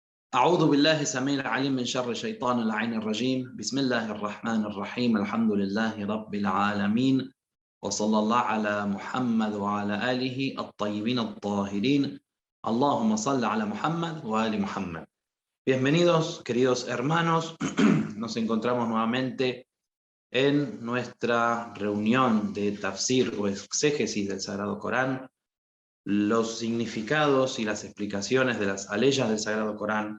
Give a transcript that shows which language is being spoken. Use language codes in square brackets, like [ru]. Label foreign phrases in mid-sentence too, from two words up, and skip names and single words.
[ar] أعوذ بالله السميع العليم من شر الشيطان اللعين الرجيم بسم الله الرحمن الرحيم الحمد لله رب العالمين وصلى الله على محمد وعلى آله الطيبين الطاهرين اللهم صل على محمد وآل محمد. [es] Bienvenidos, queridos hermanos. Nos encontramos nuevamente en nuestra reunión de tafsir o exégesis del Sagrado Corán, los significados y las explicaciones de las aleyas del Sagrado Corán.